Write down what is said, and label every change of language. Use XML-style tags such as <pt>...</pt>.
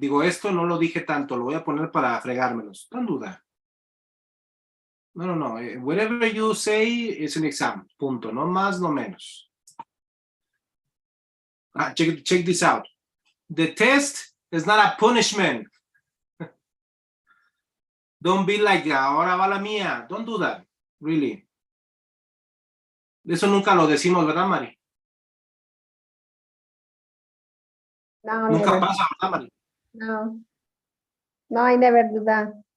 <es>Digo, esto no lo dije tanto, lo voy a poner para fregármelos.</es> <en>Don't do that. No. Whatever you say is an exam.</en> <es>Punto. No más, no menos.</es> <en>Check this out. The test is not a punishment. Don't be like,</en> <es>ahora va la mía.</es> <en>Don't do that. Really.</en> <es>Eso nunca lo decimos, ¿verdad, Mari? No, Nunca</es> <en>never.</en> <es>pasa, ¿verdad, Mari?</es> <en>No, I never do that.</en>